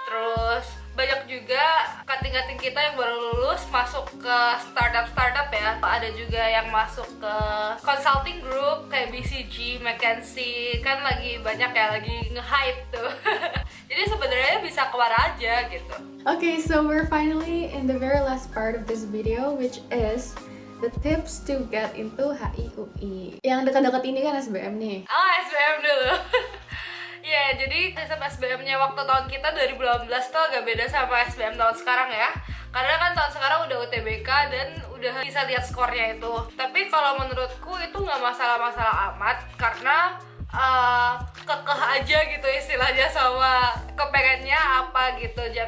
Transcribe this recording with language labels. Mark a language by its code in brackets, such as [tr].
[id] Terus banyak juga kating-kating kita yang baru lulus masuk ke startup ya. Ada juga yang masuk ke consulting group kayak BCG, McKinsey, kan lagi banyak ya, lagi nge-hype tuh. Jadi sebenarnya bisa kemana aja gitu. [en] Okay, so we're finally in the very last part of this video, which is the tips to get into HIUI. [id] Yang dekat-dekat ini kan SBM nih. Oh, SBM dulu. Ya, jadi sistem SBM-nya waktu tahun kita 2018 tuh agak beda sama SBM tahun sekarang ya. Karena kan tahun sekarang udah UTBK dan udah bisa lihat skornya itu. Tapi kalau menurutku itu nggak masalah-masalah amat karena kekeh aja gitu istilahnya sama kepengennya apa gitu.